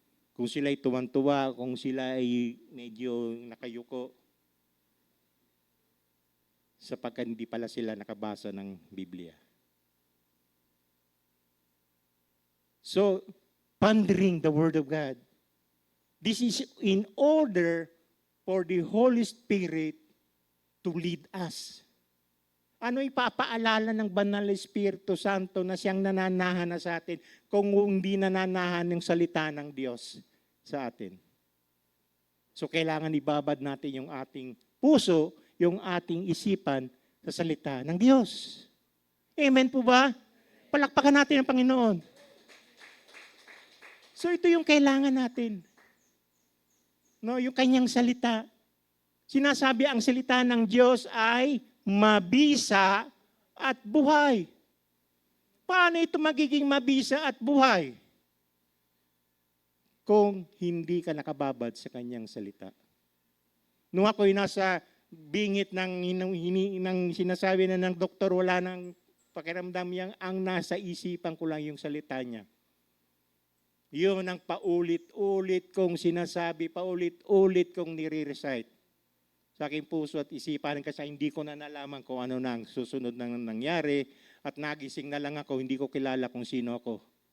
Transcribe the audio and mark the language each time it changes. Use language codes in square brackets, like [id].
[tl] Kung sila ay tuwan-tuwa, kung sila ay medyo nakayuko, sapagkat hindi pala sila nakabasa ng Biblia. [en] So, pondering the Word of God. This is in order for the Holy Spirit to lead us. [tl] Ano ipapaalala ng Banal na Espiritu Santo na siyang nananahan na sa atin kung hindi nananahan ng salita ng Diyos sa atin? So, kailangan ibabad natin yung ating puso, yung ating isipan sa salita ng Diyos. Amen po ba? Palakpakan natin ang Panginoon. So ito yung kailangan natin. No, yung kanyang salita. Sinasabi ang salita ng Diyos ay mabisa at buhay. Paano ito magiging mabisa at buhay? Kung hindi ka nakababad sa kanyang salita. Nung ako'y nasa bingit ng sinasabi na ng doktor, wala nang pakiramdam yang ang nasa isipan ko lang yung salita niya. Yun ang paulit-ulit kong sinasabi, paulit-ulit kong nire-recite sa aking puso at isipan kasi hindi ko na nalaman kung ano na ang susunod na nangyari at nagising na lang ako, hindi ko kilala kung sino ako.